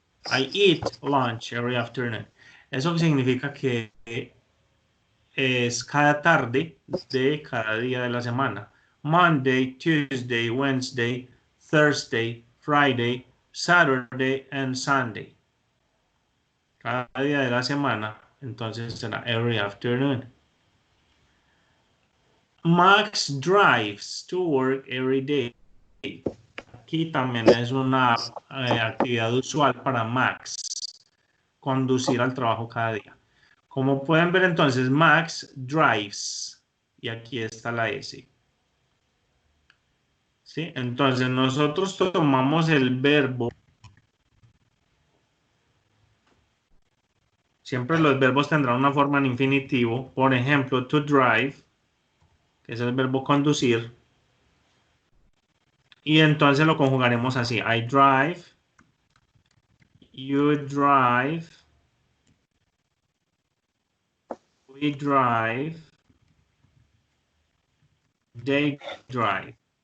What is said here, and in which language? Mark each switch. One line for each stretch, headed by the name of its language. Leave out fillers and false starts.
English: I eat lunch every afternoon.
Spanish: Eso significa que es cada tarde de cada día de la semana.
English: Monday, Tuesday, Wednesday, Thursday, Friday, Saturday and Sunday.
Spanish: Cada día de la semana, entonces será
English: every afternoon. Max drives to work every day.
Spanish: Aquí también es una actividad usual para Max, conducir al trabajo cada día. Como pueden ver entonces,
English: Max drives,
Spanish: y aquí está la S. ¿Sí? Entonces nosotros tomamos el verbo. Siempre los verbos tendrán una forma en infinitivo. Por ejemplo,
English: to drive,
Spanish: que es el verbo conducir. Y entonces lo conjugaremos así.
English: I drive, you drive, we drive, they drive.